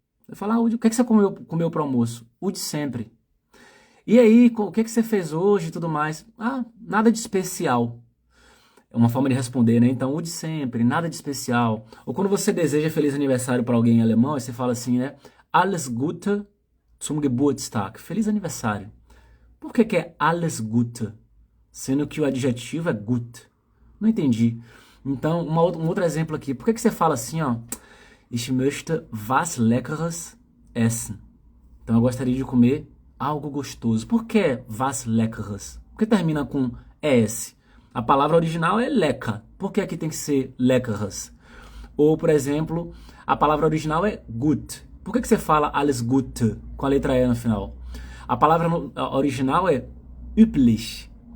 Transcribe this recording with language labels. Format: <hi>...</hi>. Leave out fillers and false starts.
<pt>Você fala, o que é que você comeu para almoço? O de sempre. E aí, o que é que você fez hoje e tudo mais? Ah, nada de especial. É uma forma de responder, né? Então, o de sempre, nada de especial. Ou quando você deseja feliz aniversário para alguém em alemão, aí você fala assim, né?</pt> <de>Alles Gute zum Geburtstag.</de> <pt>Feliz aniversário. Por que que é</pt> <de>alles Gute?</de> <pt>Sendo que o adjetivo é gut. Não entendi. Então, um outro exemplo aqui. Por que que você fala assim, ó?</pt> <de>Ich möchte was Leckeres essen.</de> <pt>Então, eu gostaria de comer algo gostoso. Por que</pt> <de>was Leckeres?</de> <pt>Por que termina com es? A palavra original é lecker. Por que aqui tem que ser leckeres? Ou, por exemplo, a palavra original é gut. Por que que você fala</pt> <de>alles Gute</de> <pt>com a letra E no final? A palavra original é üblich.</pt>